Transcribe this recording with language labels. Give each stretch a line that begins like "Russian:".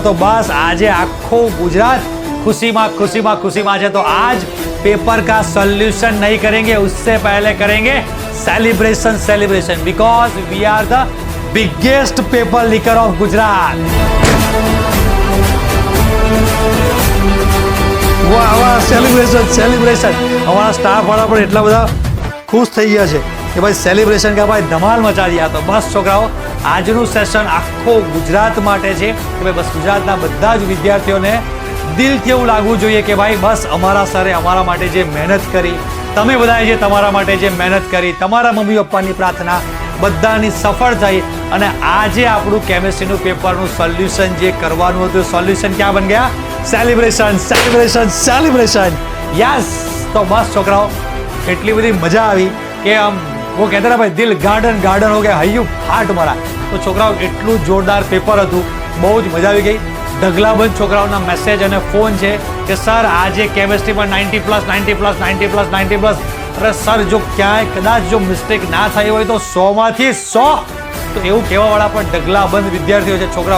Gujarati: તો બસ આજે આખું ગુજરાત
Hindi: खुशी में है। तो आज पेपर का सॉल्यूशन नहीं करेंगे, उससे पहले करेंगे celebration because we are the biggest paper liquor of Gujarat. वाह सेलिब्रेशन हमारा स्टाफ वाला पर
Gujarati: एटला बधा खुश થઈ ગયા છે કે ભાઈ સેલિબ્રેશન
Hindi: का भाई धमाल मचा दिया। तो बस
Gujarati: છોકરાઓ આજનું સેશન આખો ગુજરાત માટે છે કે ભાઈ બસ ગુજરાતના બધા જ વિદ્યાર્થીઓને દિલથી એવું લાગવું જોઈએ કે ભાઈ બસ અમારા સરે અમારા માટે જે મહેનત કરી, તમે બધાએ જે તમારા માટે જે મહેનત કરી, તમારા મમ્મી પપ્પાની પ્રાર્થના બધાની સફળ થઈ અને આજે આપણું કેમિસ્ટ્રીનું પેપરનું સોલ્યુશન જે કરવાનું હતું સોલ્યુશન ક્યાં બન ગયા? સેલિબ્રેશન। યસ, તો બસ છોકરાઓ એટલી બધી મજા આવી કે આમ
Hindi: वो कहते ना भाई दिल गार्डन हो गया,
Gujarati: हय्यू फाट मारा। तो છોકરાઓ એટલું જોરદાર પેપર હતું, બહુ જ મજા આવી ગઈ। ઢગલાબંધ છોકરાઓના મેસેજ અને ફોન છે કે સર આજે કેમિસ્ટ્રીમાં 90+। અરે સર જો ક્યાંય કદાચ જો મિસ્ટેક ના થઈ હોય તો 100માંથી 100, તો એવું કહેવાવાળા પણ ઢગલાબંધ વિદ્યાર્થીઓ છે।